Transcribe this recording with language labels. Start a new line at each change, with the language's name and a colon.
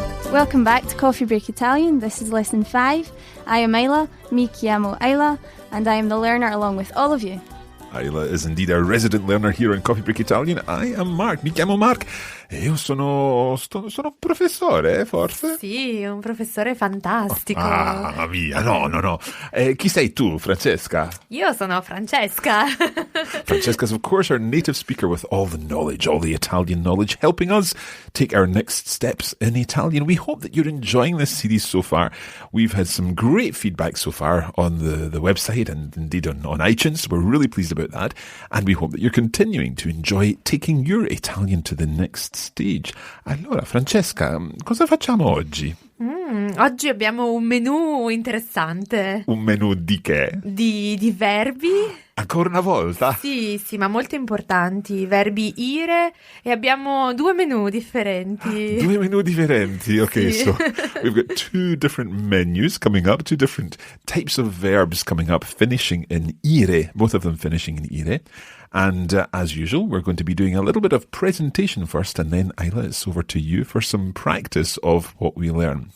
English: Welcome back to Coffee Break Italian. This is Lesson 5. I am Isla,
Italian: mi chiamo Isla,
English: and I am the learner along with all of you. Isla is indeed a resident learner here on Coffee Break Italian. I am Mark,
Italian: mi chiamo Mark. E io sono un professore, forse? Sì, un professore fantastico. Ah, via, no. Chi sei tu, Francesca? Io sono Francesca.
English: Francesca's, of course, our native speaker with all the knowledge, all the Italian knowledge, helping us take our next steps in Italian. We hope that you're enjoying this series so far. We've had some great feedback so far on the website and indeed on iTunes. We're really pleased about that. And we hope that you're continuing to enjoy taking your Italian to the next stage.
Italian: Allora, Francesca, cosa facciamo oggi? Oggi abbiamo un menù interessante. Un menù di che? Di verbi. Ancora una volta? Sì, ma molto importanti. Verbi IRE e abbiamo due menù differenti. Due menù differenti, okay. Sì.
English: So we've got two different menus coming up, two different types of verbs coming up, finishing in IRE, both of them finishing in IRE. And as usual, we're going to be doing a little bit of presentation first, and then, Isla, it's over to you for some practice of what we learn.